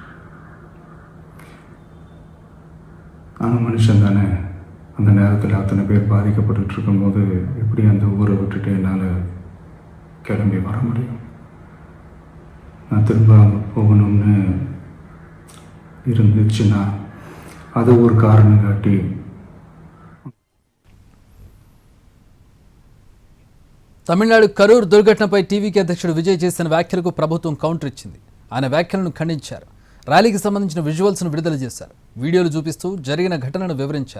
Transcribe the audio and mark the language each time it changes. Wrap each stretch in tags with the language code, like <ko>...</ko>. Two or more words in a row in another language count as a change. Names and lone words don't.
<ta>நானும் மனுஷன் தானே. அந்த நேரத்தில் அத்தனை பேர் பாதிக்கப்பட்டு இருக்கும்போது எப்படி அந்த ஊரை விட்டுட்டு என்னால் கிளம்பி வர முடியும்? நான் திரும்ப போகணும்னு இருந்துச்சுன்னா அது ஒரு காரணம் காட்டி</ta> <te>తమిళనాడు కరూర్ దుర్ఘటనపై టీవీకి అధ్యక్షుడు విజయ్ చేసిన వ్యాఖ్యలకు ప్రభుత్వం కౌంటర్ ఇచ్చింది. ఆయన వ్యాఖ్యలను ఖండించారు. ర్యాలీకి సంబంధించిన విజువల్స్ను విడుదల చేశారు. వీడియోలు చూపిస్తూ జరిగిన ఘటనను వివరించారు.</te>